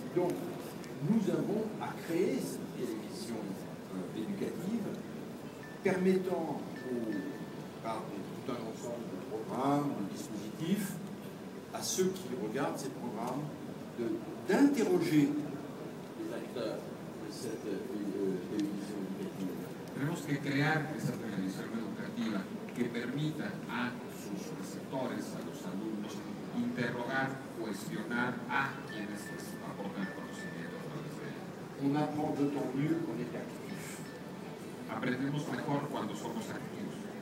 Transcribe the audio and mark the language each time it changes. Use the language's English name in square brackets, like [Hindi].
[French] Donc, nous avons à créer cette télévision éducative permettant par tout un ensemble de programmes, de dispositifs, à ceux qui regardent ces programmes d'interroger les acteurs de cette télévision éducative. [Spanish] Tenemos que crear esa televisión educativa que permita a sus receptores, a los alumnos, interrogar, cuestionar a quienes les aportan conocimiento a través de ella. [French] On apprend d'autant mieux qu'on est actif. [Spanish] Aprendemos mejor cuando somos activos.